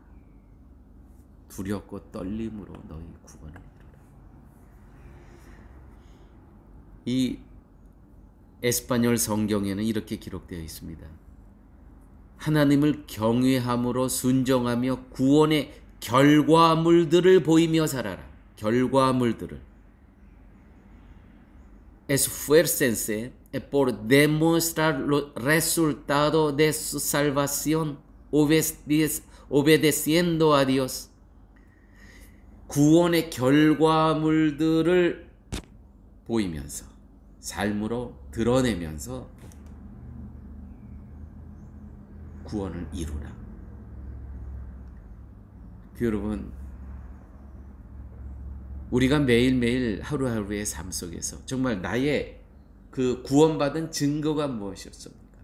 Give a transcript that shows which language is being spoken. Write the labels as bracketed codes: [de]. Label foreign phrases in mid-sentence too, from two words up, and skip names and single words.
[ko] 두렵고 떨림으로 너희 구원을 이루라. 이 에스파뇰 성경에는 이렇게 기록되어 있습니다. 하나님을 경외함으로 순종하며 구원의 결과물들을 보이며 살아라. 결과물들을. [es] Esfuércense por demostrar los resultados de su salvación obedeciendo a Dios. [ko] 구원의 결과물들을 보이면서 삶으로 드러내면서 구원을 이루라. 여러분, 우리가 매일매일 하루하루의 삶 속에서 정말 나의 그 구원받은 증거가 무엇이었습니까?